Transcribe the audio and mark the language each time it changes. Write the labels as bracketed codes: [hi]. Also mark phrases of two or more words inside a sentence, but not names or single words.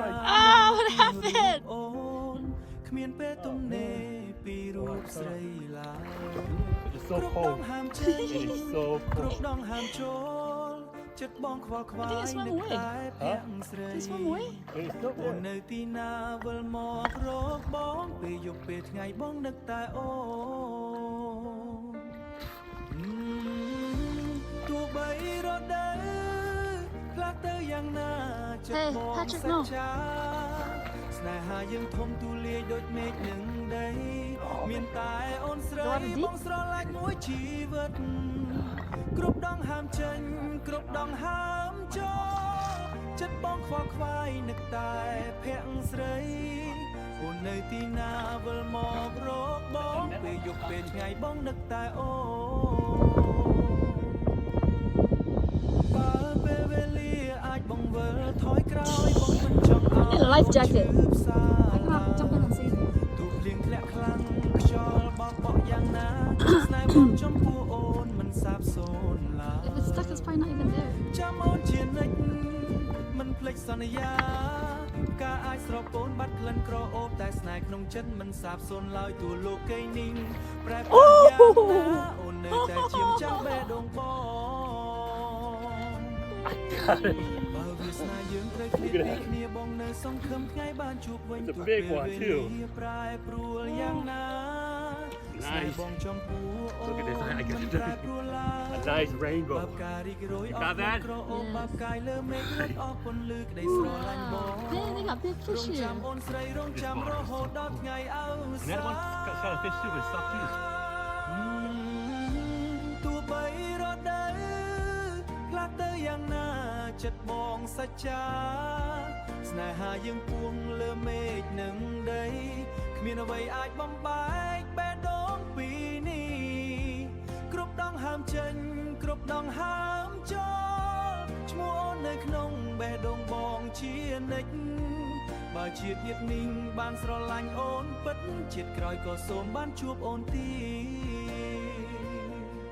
[en] what happened [km] អូនគ្មានពេលទំនេរពីរូបស្រីឡើយ [en] It's so [km] គ្រប់ដ [en] cold. [km] ងហាមចេញ [en] It is so [km] គ្រប់ [en] cold. [km] ដងហាមចូលចិត្តបងខ្វល់ខ្វាយ [en] I think it's swam [km] នឹក [en] away. [km] តែភាក់ស្រី [en] Did it swim away? It's still [km] អូន [en] there. [km] នៅទីណាវិលមករកបងពេលយប់ពេលថ្ងៃបងនឹកតែអូនទោះបីរដូវខ្លះទៅយ៉ាងណាចិត្ត [en] Hey, [km] បង [en] Patrick, [km] សច្ [en] no. [km] ចាស្នេហាយើងធំទូលាយដូចមេឃនឹងដីមានតែអូនស្រី [en] You want a deep? [km] បងស្រឡាញ់មួយជីវិតគ្រប់ដងហាមចេញគ្រប់ដងហាមចូលចិត្តបងខ្វល់ខ្វាយនឹកតែភាក់ស្រីអូននៅទីណាវិលមករកបងពេលយប់ពេលថ្ងៃបងនឹកតែអូបើពេលវេលាអាចបងវិលថយក្រោយបងមិនចង់ឲ្យ [en] In a life jacket. [km] ផ្សា [en] I cannot jump in and see them. [km] ទូភ្លៀងធ្លាក់ខ្លាំងខ្យល់បោកបក់យ៉ាងណាស្នេហ៍បងចំពោះអូនមិនសាបសូន្យឡើយ [en] If it's stuck, it's probably not even there. [km] ចាំអូនជានិច្ចមិនភ្លេចសន្យាការអាចស្រពោនបាត់ក្លិនក្រអូបតែស្នេហ៍ក្នុងចិត្តមិនសាបសូន្យឡើយទូលោកីនីងប្រែប្រួលយ៉ាងណាអូននៅតែជាម្ចាស់បេះដូងបងបើវាស្នេហ៍យើងត្រូវគ្នាពីគ្នាបងនៅសង្ឃឹមថ្ងៃបានជួបវិញ [en] It's a [km] ទោះ [en] big [km] ពេល [en] one, [km] វេ [en] too. [km] លាប្រែប្រួលយ៉ាងណា [en] Nice. [km] បងចំពោះអូន [en] Look at this. I [km] មិន [en] got [km] ប្រែប្រួលឡើយ [en] a nice [km] បើ [en] rainbow. [km] ផ្ការីករាយអ [en] You [km] ស់ [en] got that? [km] ក្រអូបបាប់កាយលើមេឃរត់អស់ពន្លឺក្តីស្រឡាញ់បង [en] Dang, they got big [km] រ [en] fish [km] ងចាំ [en] here. [km] អូនស្រីរងចាំរហូតដល់ថ្ងៃអវ [en] And [km] សា [en] that one got a fish too, but it's stuck too. [km] ទោះបីរដូវខ្លះទៅយ៉ាងណាចិត្តបងសច្ចាស្នេហាយើងពួង លើមេឃនឹងដីគ្មានអ្វីអាចបំបែកបេះដូងពីនេះគ្រប់ដងហាមចេញគ្រប់ដងហាមចូលឈ្មោះអូននៅក្នុងបេះដូងបងជានិច្ចបើជាតិញាតិមីងបានស្រឡាញ់អូនពិតជាតិក្រោយក៏សូមបានជួបអូនទៀត